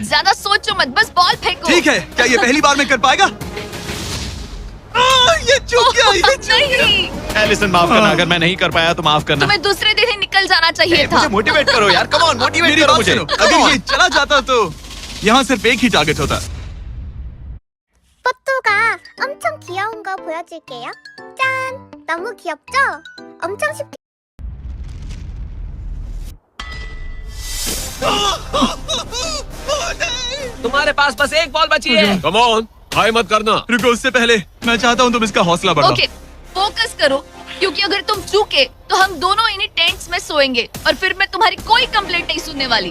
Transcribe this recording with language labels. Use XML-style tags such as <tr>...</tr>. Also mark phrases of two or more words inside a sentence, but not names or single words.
<hi>ज्यादा सोचो मत, बस बॉल फेंको। ठीक है, क्या ये पहली बार में कर पाएगा? ये चूक गया, ये चूक गया। नहीं, एलिसन माफ करना, अगर मैं नहीं कर पाया तो माफ करना। तुम्हें दूसरे दिन ही निकल जाना चाहिए था। मुझे मोटिवेट करो यार,</hi> <en>come on motivate</en> <hi>मेरी करो बात मुझे। सुनो, अगर ये चला जाता तो यहाँ सिर्फ एक ही टारगेट होता।</hi> <ko>뽀또가 엄청 귀여운 거 보여줄게요. 짠! 너무 귀엽죠? 엄청 쉽게</ko> <hi>तुम्हारे पास बस एक बॉल बची है।</hi> <en>come on,</en> <hi>हाई मत करना। रुको, उससे पहले मैं चाहता हूँ तुम इसका हौसला बढ़ाओ। ओके, फोकस करो, क्योंकि अगर तुम चूके तो हम दोनों इन्हीं टेंट्स में सोएंगे और फिर मैं तुम्हारी कोई कंप्लेंट नहीं सुनने वाली।</hi>